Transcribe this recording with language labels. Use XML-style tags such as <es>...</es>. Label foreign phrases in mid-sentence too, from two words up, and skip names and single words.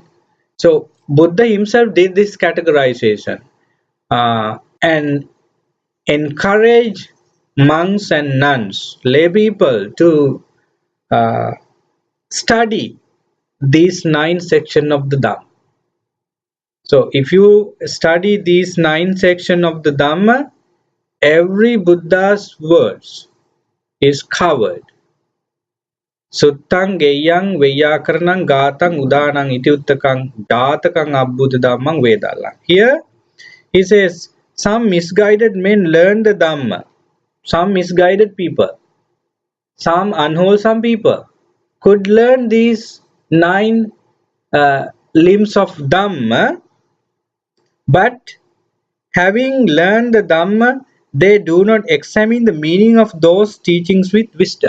<en>So Buddha himself did this categorization and encourage monks and nuns, lay people to uh, study these 9 sections of the Dhamma. So if you study these 9 sections of the Dhamma, every Buddha's words is covered.</en> <pi>Suttang geyang veyakaranang gatang udanang iti uttakang datakang abbuddha dhammang vedalang.</pi> <en>Here he says some misguided men learn the Dhamma. Some misguided people, some unwholesome people could learn these 9 limbs of Dhamma, but having learned the Dhamma, they do not examine the meaning of those teachings with wisdom.</en>